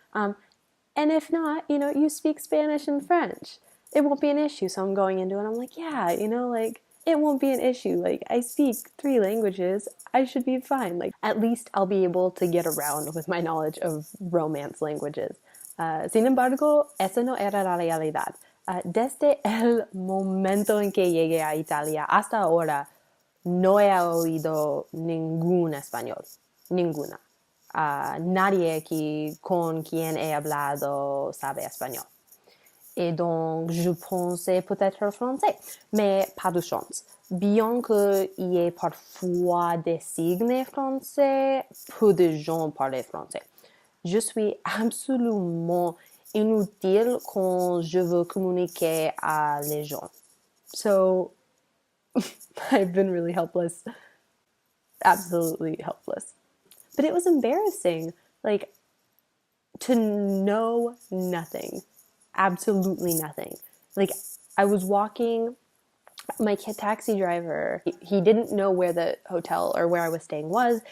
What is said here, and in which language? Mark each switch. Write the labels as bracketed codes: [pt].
[en] And if not, you speak Spanish and French. It won't be an issue. So I'm going into it and I'm like, yeah, like, it won't be an issue. Like, I speak 3 languages. I should be fine. Like, at least I'll be able to get around with my knowledge of Romance languages. [es] Sin embargo, eso no era la realidad. Desde el momento en que llegué a Italia hasta ahora, no he oído ningún español. Ninguna. Nadie aquí con quien he hablado sabe espagnol. [fr] Et donc, je pensais peut-être le français, mais pas de chance. Bien qu'il y ait parfois des signes français, peu de gens parlent français. Je suis absolument inutile quand je veux communiquer à les gens. [en] So, I've been really helpless. Absolutely helpless. But it was embarrassing, like, to know nothing. Absolutely nothing. Like, I was walking, my taxi driver, he didn't know where the hotel or where I was staying was.